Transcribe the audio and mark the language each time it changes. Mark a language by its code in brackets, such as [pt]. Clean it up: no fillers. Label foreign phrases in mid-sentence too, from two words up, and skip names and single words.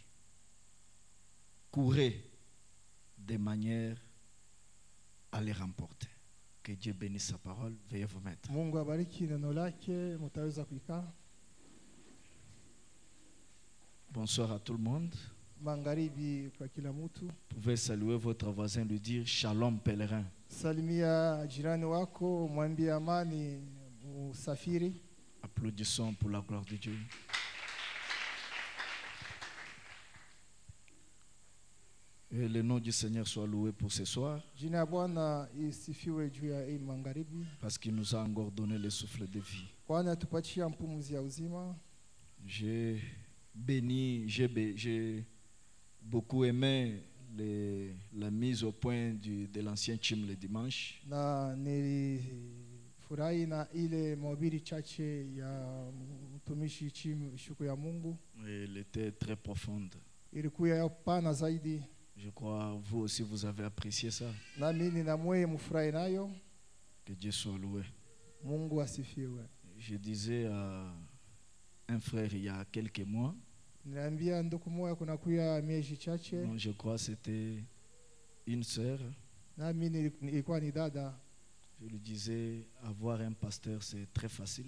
[fr] Courez de manière à les remporter. Que Dieu bénisse sa parole. Veuillez vous mettre. Bonsoir à tout le monde. [sw] Magharibi kwa kila mtu. [fr] Vous pouvez saluer votre voisin, lui dire Shalom pèlerin. [sw] Salimia jirani wako, mwambie amani usafiri. [fr] Applaudissons pour la gloire de Dieu. Et le nom du Seigneur soit loué pour ce soir. [sw] Jina Bwana isifiwe juu ya hii magharibi. [fr] Parce qu'il nous a encore donné le souffle de vie. [sw] Bwana tupatia mpumuzi ya uzima. [fr] J'ai béni, j'ai beaucoup aimé la mise au point de l'ancien Chim le dimanche. [sw] Na nilifurahi na ile mahubiri chache ya mtumishi Chim siku ya Mungu. [fr] Et elle était très profonde. [sw] Ilikuwa ya pana zaidi. [fr] Je crois vous aussi vous avez apprécié ça. [sw] Na mimi na mwe mfurahi nayo. [fr] Que Dieu soit loué. [sw] Mungu asifiwe. [fr] Je disais à un frère il y a quelques mois. Je crois que c'était une sœur. Je lui disais, avoir un pasteur, c'est très facile.